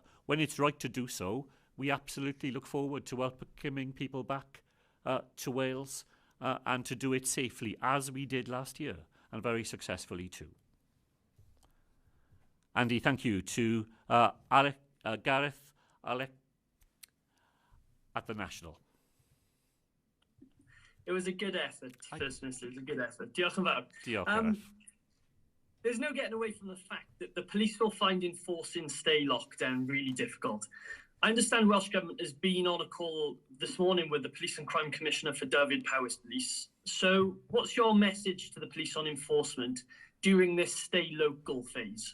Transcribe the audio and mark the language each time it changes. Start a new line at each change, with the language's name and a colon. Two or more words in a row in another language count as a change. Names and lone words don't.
English: When it's right to do so, we absolutely look forward to welcoming people back to Wales and to do it safely, as we did last year, and very successfully too. Andy, thank you to Gareth, Alec at the National. It was a good effort, First Minister. It was a good effort.
Welsh: Diolch yn fawr. Diolch, Gareth.
English: There's no getting away from the fact that the police will find enforcing stay lockdown really difficult. I understand Welsh Government has been on a call this morning with the Police and Crime Commissioner for Dyfed Powys Police. So what's your message to the police on enforcement during this stay local phase?